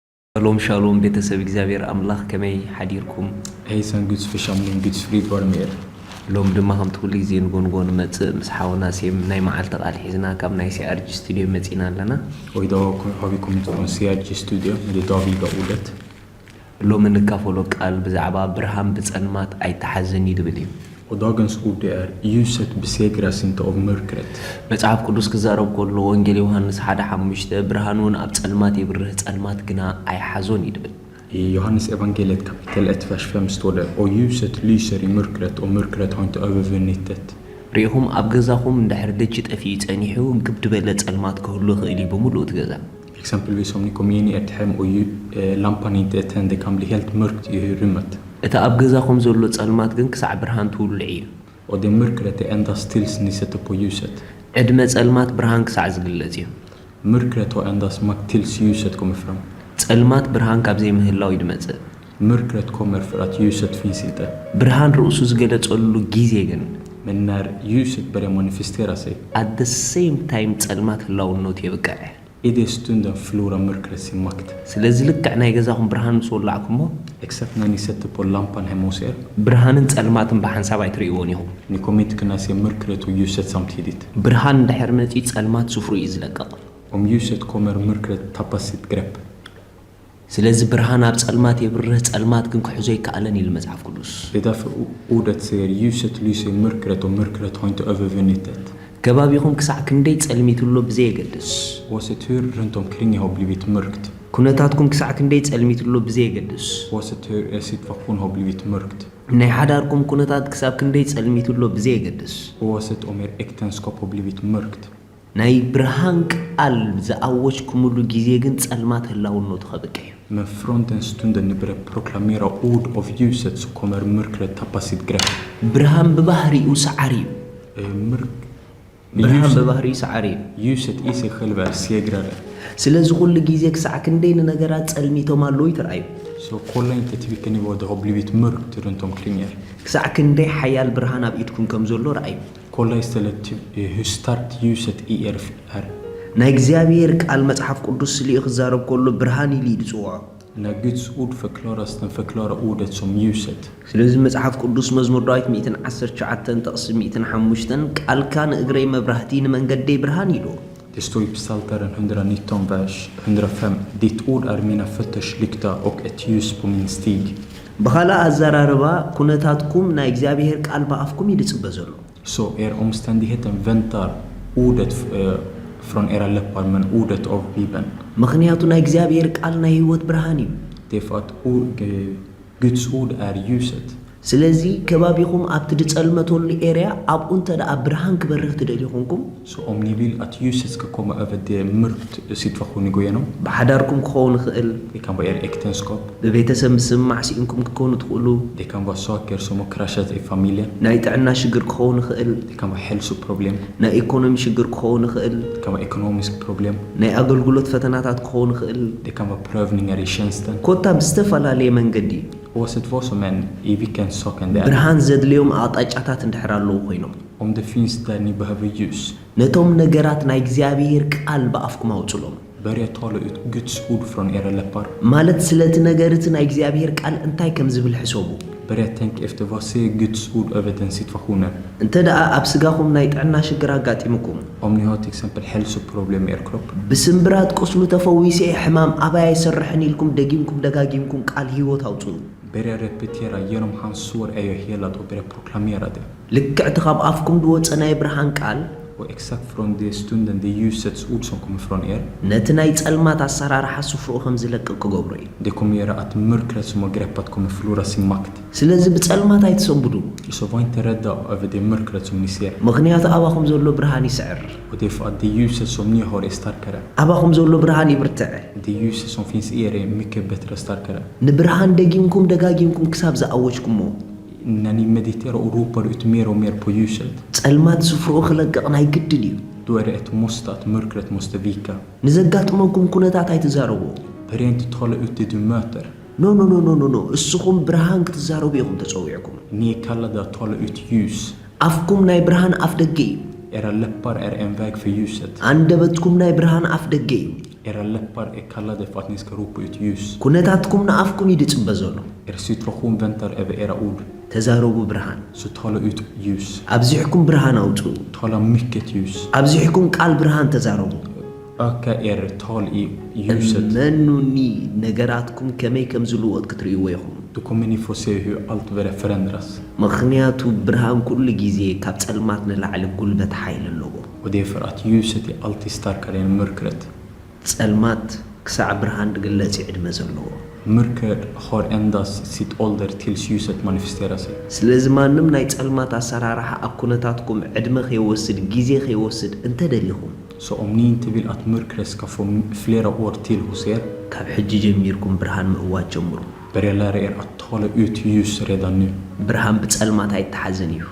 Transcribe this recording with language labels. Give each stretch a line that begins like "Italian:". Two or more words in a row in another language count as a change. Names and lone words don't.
Tigrinya: Shalom ቤተሰብ እግዚአብሔር አምላክ ከመይ ሓዲርኩም
Swedish: Hejsan Guds församling, Guds frid vare med er.
Tigrinya: ሎም ድማ ከምቲ ኩሉ ግዜ ንጎንጎን መጽእ ምስ ሓውና ሴም ናይ መዓልቲ ቃል ሒዝና ካብ ናይ ሲአርጂ ስቱዲዮ መጺና ኣለና
Swedish: Och idag har vi kommit från CRG studio med det dagliga ordet.
Tigrinya: ሎም እንካፈሎ ቃል ብዛዕባ ብርሃን ብጸልማት ኣይተሓዘን ይብል እዩ
Swedish: Och dagens ord är ljuset besegras inte av mörkret.
Tigrinya: መጽሐፍ ቅዱስ ክዛረብ ከሎ ወንጌል ዮሐንስ 1:5 ብርሃኑን ኣብ ጸልማት ይብርህ ጸልማት ግና ኣይሓዞን ይብል
Swedish: I Johannes evangeliet kapitel 1 vers 5 står det: Och ljuset lyser i mörkret och mörkret har inte övervunnit det.
Tigrinya: ሪኢኹም ኣብ ገዛኹም እንድሕር ደጅ ጠፊኡ ጸኒሑ ግብድ በለ ጸልማት ክህሉ ይኽእል እዩ ብምሉእ እቲ ገዛ
Swedish: Exempelvis om ni kommer in i ert hem och lampan inte är tänd, det kan bli helt mörkt i rummet.
Tigrinya: እቲ ኣብ ገዛኹም ዘሎ ጸልማት ግን ክሳዕ ብርሃን ትውልዕ እዩ
Swedish: Och det mörkret är endast tills ni sätter på ljuset.
Tigrinya: ዕድመ ጸልማት ብርሃን ክሳዕ ዝግለጽ እዩ
Swedish: Mörkret har endast makt tills ljuset kommer fram.
Tigrinya: ጸልማት ብርሃን ካብ ዘይምህላው ይድመጽእ
Swedish: Mörkret kommer för att ljuset finns inte.
Tigrinya: ብርሃን ርእሱ ዝገለጸሉ ጊዜ ግን
Swedish: Men när ljuset börjar manifestera sig,
English: at the same time
Tigrinya: ጸልማት ህላውነቱ የብቅዕ
Swedish: i den stunden förlorar mörkret sin makt.
Tigrinya: ስለዚ ልክዕ ናይ ገዛኹም ብርሃን ምስ ወላዕኩሞ
Swedish: Exakt när ni sätter på lampan hemma hos er,
Tigrinya: ብርሃንን ጸልማትን ብሓንሳብ ኣይትርእይዎን ኢኹም
Swedish: ni kommer inte kunna se mörkret och ljuset samtidigt.
Tigrinya: ብርሃን እንድሕር መጺ ጸልማት ስፍሩ እዩ ዝለቀቕ
Swedish: Om ljuset kommer, mörkret tappar sitt grepp.
Tigrinya: ስለዚ ብርሃን ኣብ ጸልማት የብርህ ጸልማት ግን ክሕዞ ይከኣለን ኢሉ መጽሐፍ ቅዱስ
Swedish: Det är därför ordet säger ljuset lyser i mörkret och mörkret har inte övervunnit det.
Tigrinya: ከባቢኹም ክሳዕ ክንደይ ጸልሚትሎ ብዘየገድስ
Swedish: Oavsett hur runt omkring har blivit mörkt,
Tigrinya: ኩነታትኩም ክሳዕ ክንደይ ጸልሚትሎ ብዘየገድስ
Swedish: oavsett hur er situation har blivit mörkt,
Tigrinya: ናይ ሓዳርኩም ኩነታት ክሳብ ክንደይ ጸልሚትሎ ብዘየገድስ
Swedish: oavsett om er äktenskap har blivit mörkt,
Tigrinya: ናይ ብርሃን ቃል ዝኣወጅኩምሉ ጊዜ ግን ጸልማት ህላውነቱ ኸብቅዕ
Swedish: men från den stunden ni börjar proklamera ord av ljuset så kommer mörkret tappa sitt grepp.
Tigrinya: ብርሃን ብባህሪኡ ሰዓሪ እዩ ብርሃን ብባህሪኡ ሰዓሪ እዩ
Swedish: Ljuset i sig själv är segrare.
Tigrinya: ስለዚ ኩሉ ጊዜ ክሳዕ ክንደይ ንነገራት ጸልሚቶም ኣለዉ ይትረኣዩ
Swedish: Så kolla inte till vilken nivå det har blivit mörkt runt omkring er.
Tigrinya: ክሳዕ ክንደይ ሓያል ብርሃን ኣብ ኢድኩም ከም ዘሎ ረኣዩ
Swedish: Kolla istället till hur starkt ljuset i er är.
Tigrinya: ናይ እግዚአብሔር ቃል መጽሐፍ ቅዱስ ስሊኡ ክዛረብ ከሎ ብርሃን ኢሉ ይጽውዖ
Swedish: När Guds ord förklaras, den förklarar ordet som ljuset.
Tigrinya: ስለዚ መጽሐፍ ቅዱስ መዝሙር ዳዊት 119 ጥቕሲ 105 ቃልካ ንእግረይ መብራህቲ ንመንገደይ ብርሃን ኢሉ
Swedish: Det står i Psaltaren 119 vers 105: Ditt ord är mina fötters lykta och ett ljus på min stig.
Tigrinya: ብኻልእ ኣዘራርባ ኩነታትኩም ናይ እግዚአብሔር ቃል በኣፍኩም ይድጽበ ዘሎ
Swedish: Så er omständigheten väntar ordet från era läppar, men ordet av Bibeln.
Tigrinya: ምክንያቱ ናይ እግዚአብሔር ቃል ናይ ህይወት ብርሃን እዩ
Swedish: Det är för att Guds ord är ljuset.
Tigrinya: ስለዚ ከባቢኹም ኣብቲ ድጸልመተሉ ኤርያ ኣብኡ እንተደኣ ብርሃን ክበርህ ትደልዩ ኮንኩም
Swedish: Så om ni vill att ljuset ska komma över det mörkt situation ni går igenom,
Tigrinya: ብሓዳርኩም ክኸውን ይኽእል
Swedish: det kan vara er äktenskap,
Tigrinya: ብቤተሰብ ምስማዕ ሲኢንኩም ክኮኑ ትኽእሉ
Swedish: det kan vara saker som har kraschat i familjen,
Tigrinya: ናይ ጥዕና ሽግር ክኸውን ይኽእል
Swedish: det kan vara hälsoproblem,
Tigrinya: ናይ ኢኮኖሚ ሽግር ክኸውን ይኽእል
Swedish: det kan vara ekonomisk problem,
Tigrinya: ናይ ኣገልግሎት ፈተናታት ክኸውን ይኽእል
Swedish: det kan vara prövningar i tjänsten.
Tigrinya: ኮታ ብዝተፈላለየ መንገዲ
Swedish: Oavsett vad som än, i vilken sak än det är.
Tigrinya: ብርሃን ዘድልዮም ኣቕጣጫታት እንድሕር ኣለዉ ኮይኖም
Swedish: Om det finns där ni behöver ljus,
Tigrinya: ነቶም ነገራት ናይ እግዚአብሔር ቃል በኣፍኩም ኣውፅሎም
Swedish: börja tala ut Guds ord från era läppar.
Tigrinya: ማለት ስለቲ ነገር እቲ ናይ እግዚአብሔር ቃል እንታይ ከም ዝብል ሕሰቡ
Swedish: Börja tänka efter vad säger Guds ord över den situationen.
Tigrinya: እንተ ደኣ ኣብ ስጋኹም ናይ ጥዕና ሽግር ኣጋጢምኩም
Swedish: Om ni har till exempel hälsoproblem i er kropp,
Tigrinya: ብስምብራት ቁስሉ ተፈዊሰ ሕማም ኣባይ ይሰርሕን ኢልኩም ደጊምኩም ደጋጊምኩም ቃል ህይወት ኣውፁ
Swedish: börja repetera: genom hans sår är jag helad, och börja proklamera det.
Tigrinya: ልክዕ እቲ ካብ ኣፍኩም ድወፀ ናይ ብርሃን ቃል
Swedish: Och exakt från den stunden, det ljusets ord som kommer från er,
Tigrinya: ነቲ ናይ ጸልማት ኣሰራርሓ ስፍርኡ ከም ዝለቅቕ ክገብሮ እዩ
Swedish: det kommer göra att mörkret som har greppat kommer förlora sin makt.
Tigrinya: ስለዚ ብጸልማት ኣይትሰንብዱ
Swedish: Så var inte rädda över det mörkret som ni ser.
Tigrinya: ምክንያቱ ኣባኹም ዘሎ ብርሃን ይስዕር
Swedish: Och det är för att det ljuset som ni har är starkare.
Tigrinya: ኣባኹም ዘሎ ብርሃን ይብርትዕ
Swedish: Det ljuset som finns i er är mycket bättre och starkare.
Tigrinya: ንብርሃን ደጊምኩም ደጋጊምኩም ክሳብ ዝኣወጅኩሞ
Swedish: När ni mediterar och ropar ut mer och mer på ljuset,
Tigrinya: ጸልማት ስፍርኡ ክለቅቕ ናይ ግድን እዩ
Swedish: då är det ett måste att mörkret måste vika.
Tigrinya: ንዘጋጥመኩም ኩነታት ኣይትዛረቡ
Swedish: Börja inte tala ut det du möter.
Tigrinya: ኖ እስኹም ብርሃን ክትዛረቡ ኢኹም ተጸዊዕኩም
Swedish: Ni är kallade att tala ut ljus.
Tigrinya: ኣፍኩም ናይ ብርሃን ኣፍ ደገ እዩ
Swedish: Era läppar är en väg för ljuset.
Tigrinya: አንደበትኩም ናይ ብርሃን ኣፍ ደገ እዩ
Swedish: Era läppar är kallade för att ni ska ropa ut ljus.
Tigrinya: ኩነታትኩም ንኣፍኩም ይድጽበ ዘሎ
Swedish: Er situation väntar över era ord.
Tigrinya: ተዛረቡ ብርሃን
Swedish: Så tala ut ljus.
Tigrinya: ኣብዚሕኩም ብርሃን ኣውጽኡ
Swedish: Tala mycket ljus.
Tigrinya: ኣብዚሕኩም ቃል ብርሃን ተዛረቡ
Swedish: Öka er tal i ljuset.
Tigrinya: መኑኒ ነገራትኩም ከመይ ከም ዝልወጥ ክትርእይዎ ኢኹም
Swedish: Då kommer ni få se hur allt börjar förändras.
Tigrinya: ምኽንያቱ ብርሃን ኩሉ ጊዜ ካብ ጸልማት ንላዕሊ ጉልበት ሓይል ኣለዎ
Swedish: Och det är för att ljuset är alltid starkare än mörkret.
Tigrinya: ጸልማት ክሳዕ ብርሃን ድግለጽ ዕድመ ዘለዎ
Swedish: Mörker har endast sitt ålder tills ljuset manifesterar sig.
Tigrinya: ስለዚ ማንም ናይ ጸልማት ኣሰራርሓ ኣብ ኩነታትኩም ዕድመ ከይወስድ ጊዜ ከይወስድ እንተደሊኹም
Swedish: Så om ni inte vill att mörkret ska få flera år till hos er,
Tigrinya: ካብ ሕጂ ጀሚርኩም ብርሃን ምእዋጅ ጀምሩ
Swedish: börja lära er att tala ut ljus redan nu.
Tigrinya: ብርሃን ብጸልማት ኣይተሓዘን እዩ